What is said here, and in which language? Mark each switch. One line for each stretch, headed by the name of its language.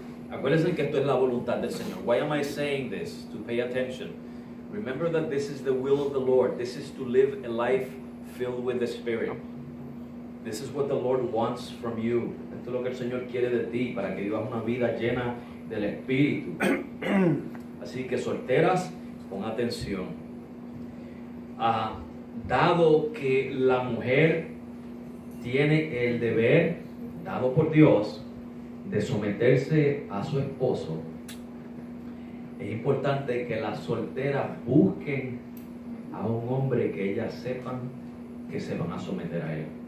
Spanish: Acuérdense que esto es la voluntad del Señor.
English: Why am I saying this? To pay attention. Remember that this is the will of the Lord. This is to live a life filled with the Spirit. This is what the Lord wants from you.
Spanish: Esto es lo que el Señor quiere de ti para que vivas una vida llena del Espíritu. Así que solteras, pon atención. Dado que la mujer tiene el deber dado por Dios de someterse a su esposo, es importante que las solteras busquen a un hombre que ellas sepan que se van a someter a él.